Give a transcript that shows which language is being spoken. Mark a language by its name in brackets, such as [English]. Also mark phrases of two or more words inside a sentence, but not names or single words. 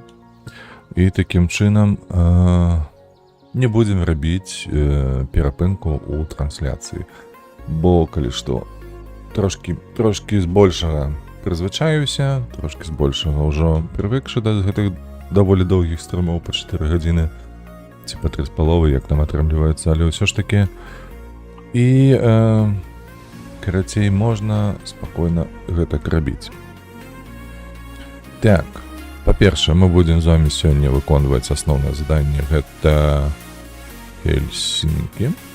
[Ukrainian] І таким чином не будемо робити перепинку у трансляції. Бо, коли що, трошки збольшого призвичаюся, трошки збольшого вже привикши до гэтых доволі довгих стрімів по 4 години. [Belarusian] Типа 3,5, як там атрымліваецца, але ўсё ж таки. І, карацей, можна спакойна гэтак рабіць. Так, па-першае, мы будзем з вами сёння выконваць асноўнае заданне, гэта Хельсінкі.